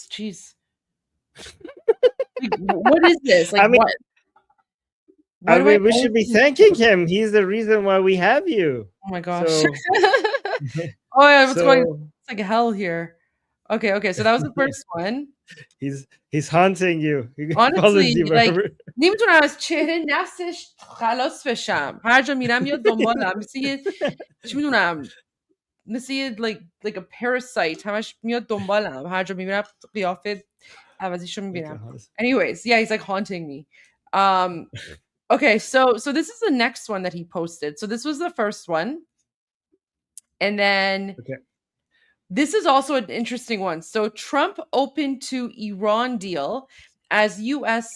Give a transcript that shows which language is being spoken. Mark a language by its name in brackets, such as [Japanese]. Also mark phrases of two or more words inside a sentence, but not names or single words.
[English] Jeez. Like, what is this? Like, I mean, what I mean, we should be thanking him. He's the reason why we have you. Oh my gosh. So, oh yeah, what's going on? It's like hell here. Okay, so that was the first one. He's haunting you. Honestly, like [Persian] نمیتونم از چهره نفسش خلاص بشم. هر جا میرم یا دنبالم چی میدونم مثل [English] like a parasite [Persian] همش میاد دنبالم. هر جا میبینم قیافه عوضیشو میبینم. [English] Anyways, yeah, he's like haunting me. Okay, so this is the next one that he posted. So this was the first one. And then this is also an interesting one. So Trump open to Iran deal as U.S.